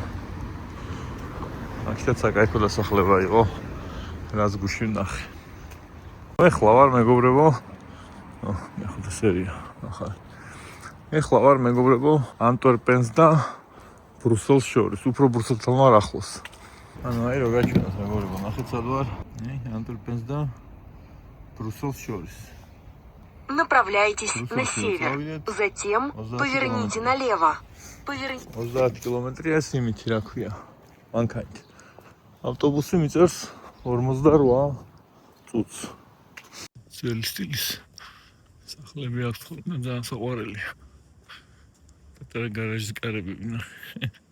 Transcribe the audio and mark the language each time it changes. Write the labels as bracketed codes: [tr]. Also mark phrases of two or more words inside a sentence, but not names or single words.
[ka] აქედაც საკაიფო დასახლება იყო, რაც გუშინ ნახე. ეხლა ვარ მეგობრებო, მეხუთე სერია, ახალი. ეხლა ვარ მეგობრებო, ანტვერპენს და ბრუსელს შორის, უფრო ბრუსელთან ვარ ახლოს. ანუ აი რო გაჩვენოთ მეგობრებო, ნახეთ სად ვარ. ანტვერპენს და ბრუსელს შორის. [ru] Направляйтесь на север, затем поверните налево. [ka] 30 კილომეტრია სიმითი რა ქვია. მანქანით. ავტობუსი მიწერს 48 წუთს. ძველი სტილის სახლები აქვს ხოლმე ძალიან საყვარელია. პატარა გარაჟის კარები ვნახე.